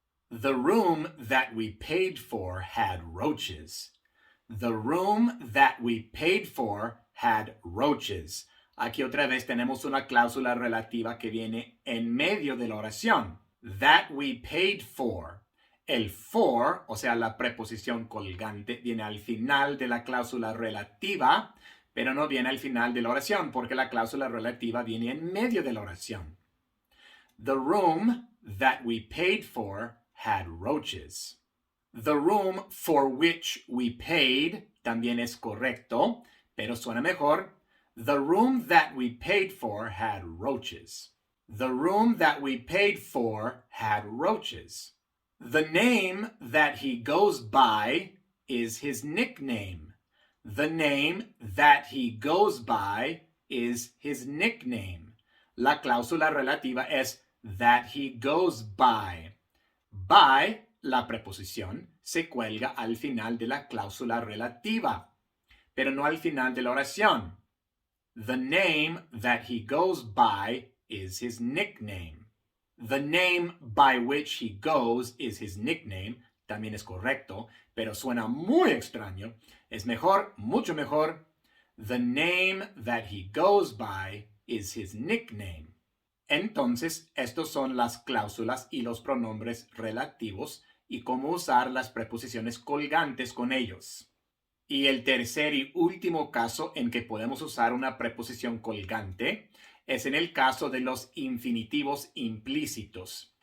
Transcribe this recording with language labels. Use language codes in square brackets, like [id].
[en] The room that we paid for had roaches. The room that we paid for had roaches. [es] Aquí otra vez tenemos una cláusula relativa que viene en medio de la oración. [en] That we paid for. [es] El for, o sea, la preposición colgante, viene al final de la cláusula relativa, pero no viene al final de la oración, porque la cláusula relativa viene en medio de la oración. [en] The room that we paid for had roaches. The room for which we paid [es] también es correcto, pero suena mejor. [en] The room that we paid for had roaches. The room that we paid for had roaches. The name that he goes by is his nickname. The name that he goes by is his nickname. [es] La cláusula relativa es [en] that he goes by. [es] By, la preposición, se cuelga al final de la cláusula relativa, pero no al final de la oración. [en] The name that he goes by is his nickname. The name by which he goes is his nickname. [es] También es correcto, pero suena muy extraño. Es mejor, mucho mejor. The name that he goes by is his nickname. Entonces, estos son las cláusulas y los pronombres relativos y cómo usar las preposiciones colgantes con ellos. Y el tercer y último caso en que podemos usar una preposición colgante es en el caso de los infinitivos implícitos.